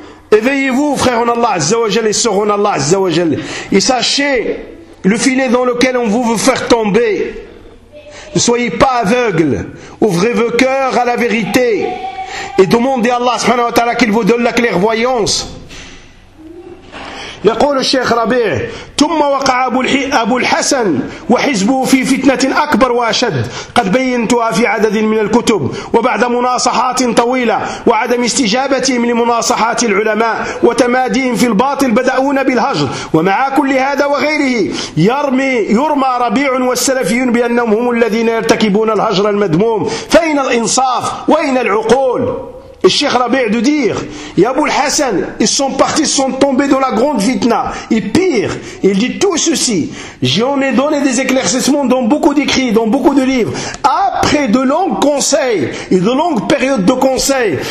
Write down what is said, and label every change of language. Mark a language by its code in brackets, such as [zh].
[fr] Éveillez-vous, frères en Allah Azzawajal et sœurs en Allah Azzawajal. Et sachez le filet dans lequel on vous veut faire tomber. Ne soyez pas aveugles, ouvrez vos cœurs à la vérité et demandez à Allah subhanahu wa ta'ala qu'il vous donne la clairvoyance. [ar] يقول الشيخ ربيع ثم وقع أبو الحسن وحزبه في فتنة أكبر وأشد قد بينتها في عدد من الكتب وبعد مناصحات طويلة وعدم استجابتهم لمناصحات العلماء وتماديهم في الباطل بدأون بالهجر ومع كل هذا وغيره يرمى ربيع والسلفيون بأنهم هم الذين يرتكبون الهجر المدموم فأين الإنصاف وأين العقول. [fr] Et Cheikh Rabi' de dire, et Abou al-Hassan, ils sont partis, ils sont tombés dans la grande fitna. Et pire, il dit tout ceci, j'en ai donné des éclaircissements dans beaucoup d'écrits, dans beaucoup de livres, après de longs conseils, et de longues périodes de conseils.